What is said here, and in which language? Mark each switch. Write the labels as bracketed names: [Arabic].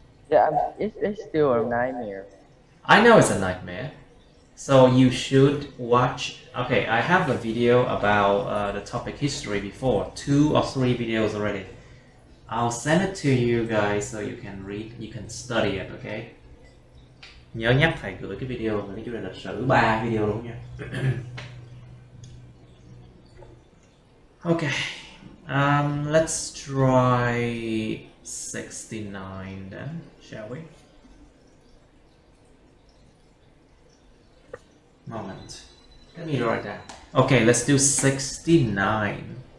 [English] Yeah, it's still a nightmare. I know it's a nightmare. So you should watch. Okay, I have a video about the topic history before. 2 or 3 videos already. I'll send it to you guys so you can read, you can study it, okay? [Vietnamese] Nhớ nhắc thầy gửi cái video về cái chủ đề lịch sử 3 video luôn nha. [English] Okay, let's try 69 then, shall we? Moment. Let me write that. Okay, let's do 69.